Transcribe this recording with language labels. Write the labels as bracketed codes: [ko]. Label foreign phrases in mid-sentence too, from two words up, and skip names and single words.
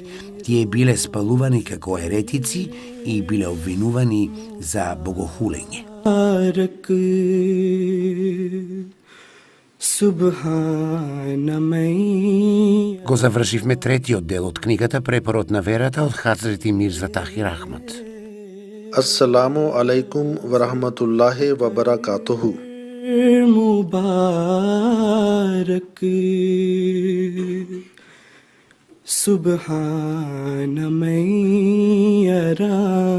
[mk] Тие биле спалувани како еретици и биле обвинувани за богохулење. Го завршивме третиот дел од книгата Препорот на верата од Хазрети Мирза Тахир Ахмад. [ar] السلام عليكم ورحمة الله وبركاته. मुबारक सुबहान मैं